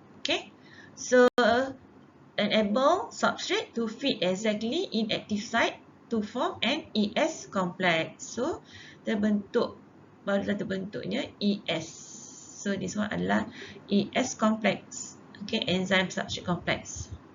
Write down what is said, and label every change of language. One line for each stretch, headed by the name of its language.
English: Okay, so enable substrate to fit exactly in active site to form an ES complex.
Malay: So barulah terbentuknya ES.
English: So this one adalah ES complex. Okay, enzyme substrate complex.